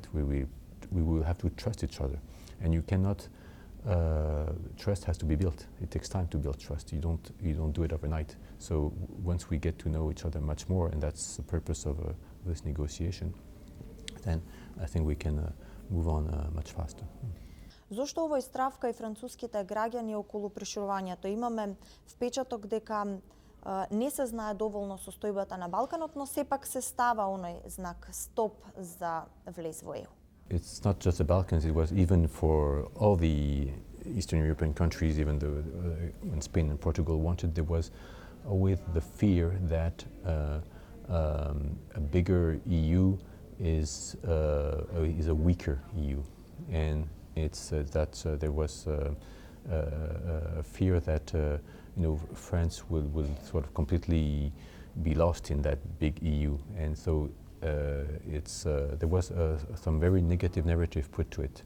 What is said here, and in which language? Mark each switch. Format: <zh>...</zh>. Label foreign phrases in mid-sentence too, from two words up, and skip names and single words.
<en>We will have to trust each other, and you cannot. Trust has to be built. It takes time to build trust. You don't do it overnight. So once we get to know each other much more, and that's the purpose of this negotiation, then I think we can move on much faster.</en> <mk>Зошто овој страв кај француските граѓани околу проширувањето? Имаме впечаток дека не се знае доволно состојбата на Балканот, но сепак се става оној знак стоп за влез во ЕУ.</mk> <en>It's not just the Balkans, it was even for all the Eastern European countries, even though when Spain and Portugal wanted, there was always the fear that a bigger EU is a weaker EU, and it's that there was a fear that France will sort of completely be lost in that big EU, and so there was some very negative narrative put to it.</en>